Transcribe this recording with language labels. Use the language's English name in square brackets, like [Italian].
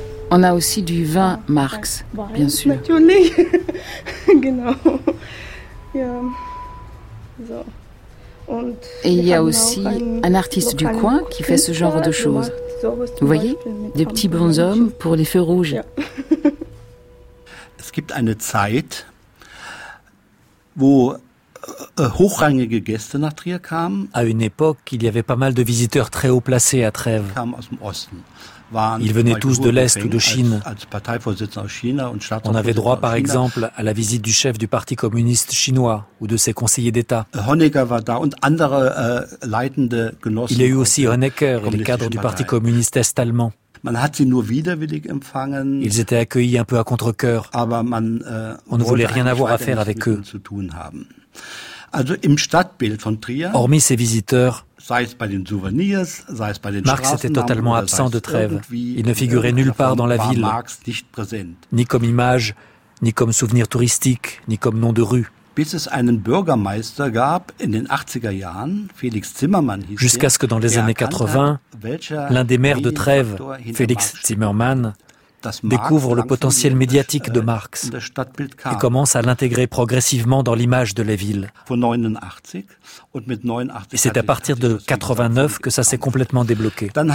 [French] On a aussi du vin Marx, bien sûr. Et il y a aussi un artiste du coin qui fait ce genre de choses. Vous voyez, des petits bonshommes pour les feux rouges. [German] Es gibt eine Zeit, wo hochrangige Gäste nach Trier kamen. [French] À une époque, il y avait pas mal de visiteurs très haut placés à Trèves. [German] Kamen aus dem Osten. [French] Ils venaient tous de l'Est ou de Chine. On avait droit, par exemple, à la visite du chef du Parti communiste chinois ou de ses conseillers d'État. Il y a eu aussi Honecker et les cadres du Parti communiste est-allemand. Ils étaient accueillis un peu à contre-cœur. On ne voulait rien avoir à faire avec eux. [German] Also im Stadtbild von Trier, [French] hormis ses visiteurs, [German] sei es bei den Souvenirs, sei es bei den [French] Marx était totalement absent de Trèves. Il ne figurait nulle part dans la ville, [German] Marx nicht präsent. [French] Ni comme image, ni comme souvenir touristique, ni comme nom de rue. [German] Bis es einen Bürgermeister gab in den 80er Jahren, Felix Zimmermann hieß [French] jusqu'à ce que dans les années 80, l'un des maires de Trèves, Felix Zimmermann, découvre le potentiel médiatique de Marx et commence à l'intégrer progressivement dans l'image de la ville. Et c'est à partir de 89 que ça s'est complètement débloqué.